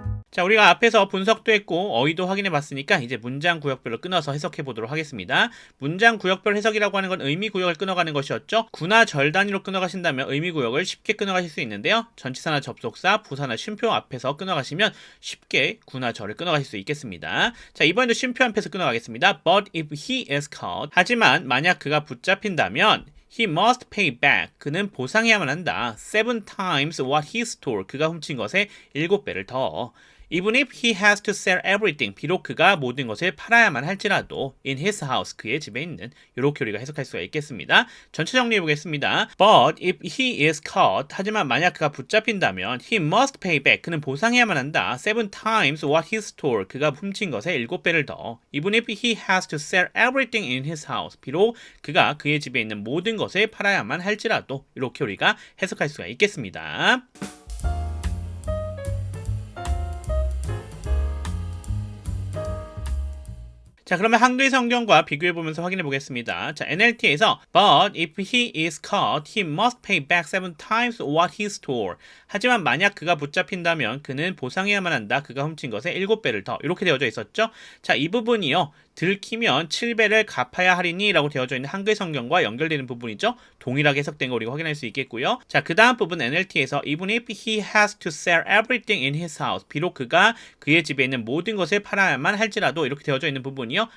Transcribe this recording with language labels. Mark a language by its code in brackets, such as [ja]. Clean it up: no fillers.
[ko] 자, 우리가 앞에서 분석도 했고 어휘도 확인해 봤으니까 이제 문장 구역별로 끊어서 해석해 보도록 하겠습니다. 문장 구역별 해석이라고 하는 건 의미 구역을 끊어가는 것이었죠. 구나 절 단위로 끊어가신다면 의미 구역을 쉽게 끊어가실 수 있는데요. 전치사나 접속사, 부사나 쉼표 앞에서 끊어가시면 쉽게 구나 절을 끊어가실 수 있겠습니다. 자, 이번에도 쉼표 앞에서 끊어가겠습니다. [en] But if he is caught, [ko] 하지만 만약 그가 붙잡힌다면 [en] he must pay back, [ko] 그는 보상해야만 한다. [en] 7 times what he stole, [ko] 그가 훔친 것의 7배를 더. [en] Even if he has to sell everything, [ko] 비록 그가 모든 것을 팔아야만 할지라도 [en] in his house, [ko] 그의 집에 있는, 이렇게 우리가 해석할 수가 있겠습니다. 전체 정리해 보겠습니다. [en] But if he is caught, [ko] 하지만 만약 그가 붙잡힌다면 [en] he must pay back, [ko] 그는 보상해야만 한다. [en] 7 times what he stole, [ko] 그가 훔친 것의 7배를 더. [en] Even if he has to sell everything in his house, [ko] 비록 그가 그의 집에 있는 모든 것을 팔아야만 할지라도, 이렇게 우리가 해석할 수가 있겠습니다. 자, 그러면 한글 성경과 비교해 보면서 확인해 보겠습니다. [en] 자, NLT에서 But if he is caught, he must pay back 7 times what he stole. [ko] 하지만 만약 그가 붙잡힌다면 그는 보상해야만 한다. 그가 훔친 것의 7배를 더. 이렇게 되어져 있었죠. 자, 이 부분이요. 들키면 7배를 갚아야 하리니 라고 되어져 있는 한글 성경과 연결되는 부분이죠. 동일하게 해석된 거 우리가 확인할 수 있겠고요. 자, 그 다음 부분 NLT에서 [en] Even if he has to sell everything in his house, [ko] 비록 그가 그의 집에 있는 모든 것을 팔아야만 할지라도 이렇게 되어져 있는 부분이요.